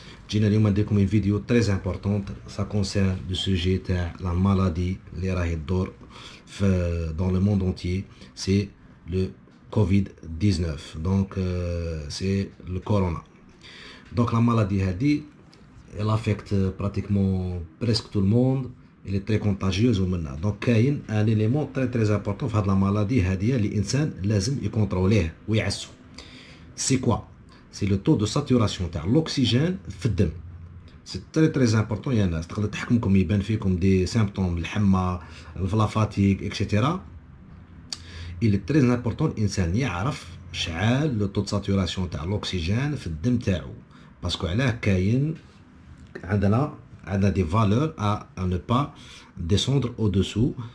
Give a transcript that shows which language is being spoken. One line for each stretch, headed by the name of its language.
Arabic: جينا اليوم نديركم
French: une vidéo très importante. Ça concerne le sujet de la maladie اللي راهي تدور dans le monde entier. C'est le Covid-19. Donc c'est le corona. Donc la maladie هذه elle affecte pratiquement presque tout le monde. Elle est très contagieuse ومنها.
Arabic: Donc كاين
French: un élément très important
Arabic: في هذه la maladie هذه اللي الانسان لازم يكونتروليه ويعسو.
French: C'est quoi? C'est le taux de saturation تاع l'oxygène في الدم. C'est très important
Arabic: يا ناس. تقدر تحكمكم يبان فيكم دي سيمبتوم الحمى la fatigue etc.
French: Il est très important
Arabic: الانسان يعرف شحال
French: le taux de saturation تاع l'oxygène في الدم تاعو. باسكو علاه كاين عندنا des valeurs à ne pas descendre au-dessous.